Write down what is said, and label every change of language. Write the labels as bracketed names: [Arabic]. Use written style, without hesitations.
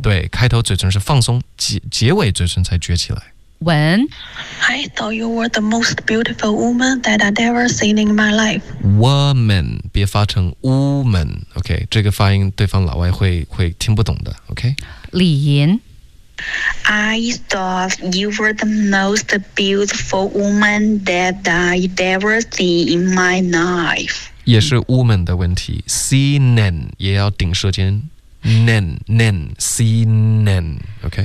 [Chinese] 对，开头嘴唇是放松，结尾嘴唇才撅起来。 [English] When I thought you were the most beautiful woman that I'd ever seen in my life. [Chinese] Woman, 别发成 woman. OK, 这个发音对方老外会听不懂的。 OK, 李银 [English] I thought you were the most beautiful woman that I'd ever seen in my life. [Chinese] 也是 woman 的问题。Seen 也要顶舌尖。 Nen seen. OK,